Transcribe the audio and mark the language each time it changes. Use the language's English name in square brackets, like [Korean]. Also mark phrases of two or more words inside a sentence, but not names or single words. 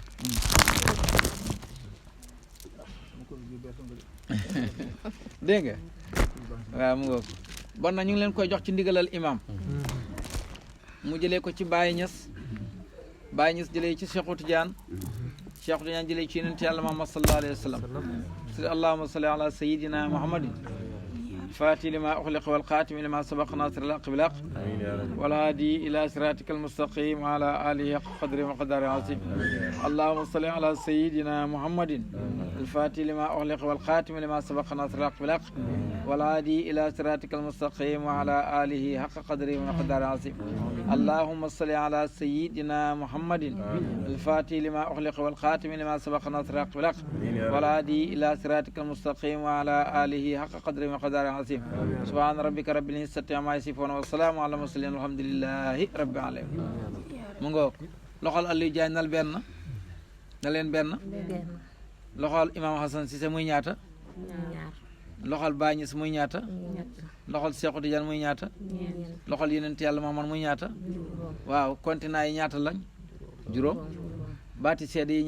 [Wolof] dégg nga waaw mu ngoog bon na ñu ngi leen koy jox ci ndigalal imam mu jëlee ko ci Baye Niass Baye Niass jëlee ci Seexu Tijaan Seexu Tijaan jëlee ci yonent Yàlla Muhammad [Arabic] صلى الله عليه وسلم اللهم صل على سيدنا محمد فاتي لما أخلق والخاتم لما سبق ناصر الحق بالحق والهادي إلى صراطك المستقيم وعلى آله حق قدره ومقداره العظيم اللهم صل على سيدنا محمد الفاتح لما أخلق والخاتم لما سبق ناصر الحق بالحق والهادي إلى صراطك المستقيم وعلى آله حق قدره ومقداره العظيم اللهم صل على سيدنا محمد الفاتح لما أخلق والخاتم لما سبق ناصر الحق بالحق والهادي إلى صراطك المستقيم وعلى آله حق قدره ومقداره العظيم سبحان ربك رب العزة عما يصفون والسلام على المرسلين والحمد لله رب العالمين [Wolof] mu ngoog loxol Aliou Diagne nal benn na leen benn loxol Imam Hassan Cissé muy ñaata loxol Baye Niass muy ñaata loxol Seexu Tijaan muy ñaata loxol Yonent Yàlla Muhammad muy ñaata waaw continent yi ñaata lañ juróom baati seede yi